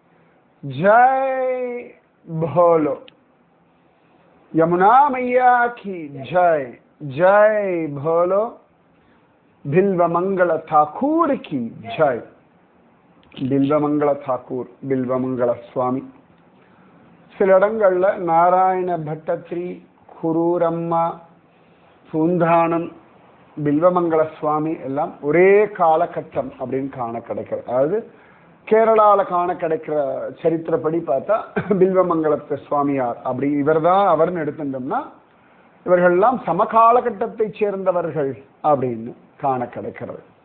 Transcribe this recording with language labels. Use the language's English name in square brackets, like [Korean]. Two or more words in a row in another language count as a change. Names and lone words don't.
[Hindi] जय भोलो यमुना मैया की जय। जय भोलो बिल्वमंगल ठाकुर की जय। [Tamil] बिल्वमंगल ठाकुर बिल्वमंगल स्वामी சில இடங்கள்ல நாராயண பட்டத்ரி குரூரம்மா பூந்தானம் பில்வமங்கல சுவாமி எல்லாம் ஒரே காலகட்டம் அப்படின்னு காண கிடைக்கிறது. அதாவது கேரளாவில் காண கிடைக்கிற சரித்திரப்படி பார்த்தா பில்வமங்கலத்து சுவாமியார் அப்படி இவர் தான் அவர்னு எடுத்துட்டோம்னா இவர்கள்லாம் சமகாலகட்டத்தை சேர்ந்தவர்கள் அப்படின்னு காண கிடைக்கிறது.